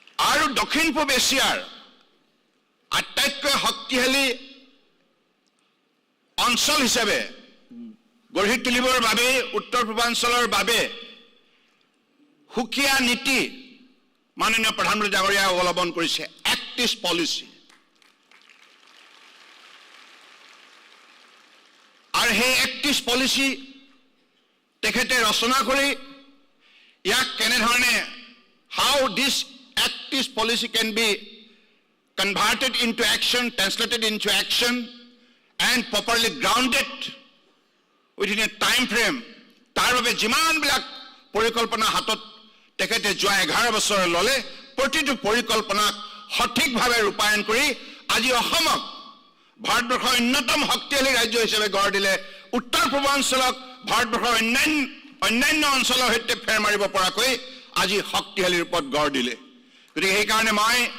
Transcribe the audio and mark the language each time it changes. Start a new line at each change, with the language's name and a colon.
Assamese: আৰু দক্ষিণ পূব এছিয়াৰ আটাইতকৈ শক্তিশালী অঞ্চল হিচাপে গঢ়ি তুলিবৰ বাবে উত্তৰ পূৰ্বাঞ্চলৰ বাবে সুকীয়া নীতি মাননীয় প্ৰধানমন্ত্ৰী ডাঙৰীয়াই অৱলম্বন কৰিছে, এক্ট ইষ্ট পলিচি। আৰু সেই এক্ট ইষ্ট পলিচি তেখেতে ৰচনা কৰি ইয়াক কেনেধৰণে
English: how this act East policy can be converted into action, translated into action and properly grounded within a time frame
Assamese: তাৰ বাবে যিমানবিলাক পৰিকল্পনা হাতত তেখেতে যোৱা 11 বছৰ ললে প্ৰতিটো পৰিকল্পনাক সঠিকভাৱে ৰূপায়ণ কৰি আজি অসমক ভাৰতবৰ্ষৰ অন্যতম শক্তিশালী ৰাজ্য হিচাপে গঢ় দিলে উত্তৰ পূৰ্বাঞ্চলক ভাৰতবৰ্ষৰ অন্যান্য অঞ্চলৰ সৈতে ফেৰ মাৰিব পৰাকৈ আজি শক্তিশালী ৰূপত গঢ় দিলে গতিকে সেইকাৰণে মই